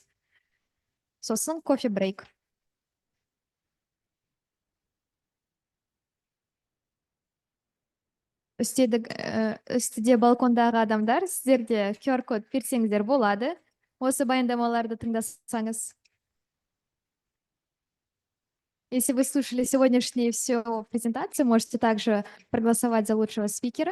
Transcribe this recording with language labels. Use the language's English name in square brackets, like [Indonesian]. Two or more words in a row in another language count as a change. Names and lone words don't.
[Kazakh] Сосын кофе брейк. Үстіде балкондағы адамдар, сіздерде QR код берсеңіздер болады. Осы баяндамаларды тыңдасаңыз. [Russian] Если вы слушали сегодняшнюю всю презентацию, можете также проголосовать за лучшего спикера.